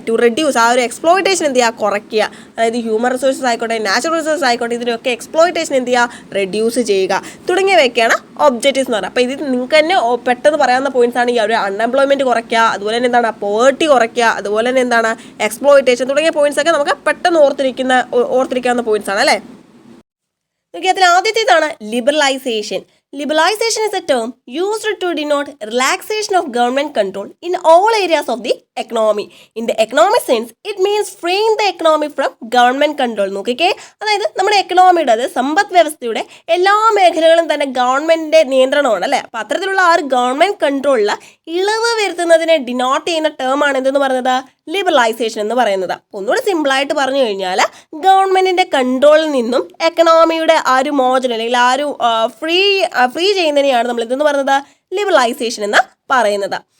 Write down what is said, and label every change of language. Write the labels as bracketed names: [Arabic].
[Malayalam] To reduce, ആ ഒരു exploitation എന്ത് ചെയ്യുക, കുറയ്ക്കുക. അതായത് ഹ്യൂമൻ റിസോഴ്സസ് ആയിക്കോട്ടെ, നാച്ചുറൽ റിസോഴ്സസ് ആയിക്കോട്ടെ, ഇതിനൊക്കെ എക്സ്പ്ലോയിറ്റേഷൻ എന്ത് ചെയ്യുക, റെഡ്യൂസ് ചെയ്യുക തുടങ്ങിയവയൊക്കെയാണ് ഒബ്ജക്റ്റീവ്സ് എന്ന് പറയുന്നത്. അപ്പോൾ ഇത് നിങ്ങൾക്ക് തന്നെ പെട്ടെന്ന് പറയാവുന്ന പോയിന്റ്സ് ആണ്. ഈ ഒരു അൺഎംപ്ലോയ്മെൻറ്റ് കുറയ്ക്കുക, അതുപോലെ തന്നെ എന്താണ് പോവർട്ടി കുറയ്ക്കുക, അതുപോലെ തന്നെ എന്താണ് എക്സ്പ്ലോയിറ്റേഷൻ തുടങ്ങിയ പോയിന്റ്സ് ഒക്കെ നമുക്ക് പെട്ടെന്ന് ഓർത്തിരിക്കാവുന്ന പോയിന്റ്സ് ആണ് അല്ലേ. അതിൽ ആദ്യത്തേതാണ് liberalisation. [English] Liberalisation is a term used to denote relaxation of government control in all areas of the economy. In the economic sense, it means freeing the economy from government control. [Malayalam] നോക്കിക്കേ, അതായത് നമ്മുടെ എക്കണോമിയുടെ, അത് സമ്പദ് വ്യവസ്ഥയുടെ എല്ലാ മേഖലകളും തന്നെ ഗവൺമെൻറ്റിൻ്റെ നിയന്ത്രണമാണ് അല്ലേ. അപ്പോൾ അത്തരത്തിലുള്ള ആ ഒരു ഗവൺമെൻറ് കൺട്രോളിൽ ഇളവ് വരുത്തുന്നതിനെ ഡിനോട്ട് ചെയ്യുന്ന ടേമാണ് എന്തെന്ന് പറയുന്നത്, ലിബറലൈസേഷൻ എന്ന് പറയുന്നത്. ഒന്നുകൂടി സിമ്പിളായിട്ട് പറഞ്ഞു കഴിഞ്ഞാൽ ഗവൺമെൻറ്റിൻ്റെ കൺട്രോളിൽ നിന്നും എക്കണോമിയുടെ ആ ഒരു മോചനം അല്ലെങ്കിൽ ആ ഒരു ഫ്രീ ചെയ്യുന്നതിനെയാണ് നമ്മൾ ഇതെന്ന് പറയുന്നത് ലിബറലൈസേഷൻ എന്ന് പറയുന്നത്.